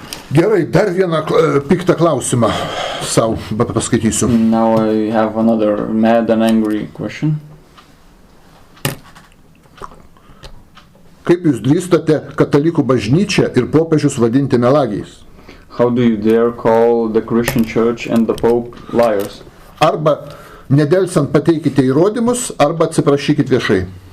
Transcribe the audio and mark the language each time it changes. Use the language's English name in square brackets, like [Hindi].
[Lithuanian] Gerai, dar vieną piktą klausimą savo paskaitysiu. [English] Now I have another mad and angry question. [Lithuanian] Kaip jūs drįstate Katalikų bažnyčią ir popiežius vadinti melagiais? [English] How do you dare call the Christian Church and the Pope liars? [Lithuanian] Arba nedelsiant pateikite įrodymus, arba atsiprašykit viešai.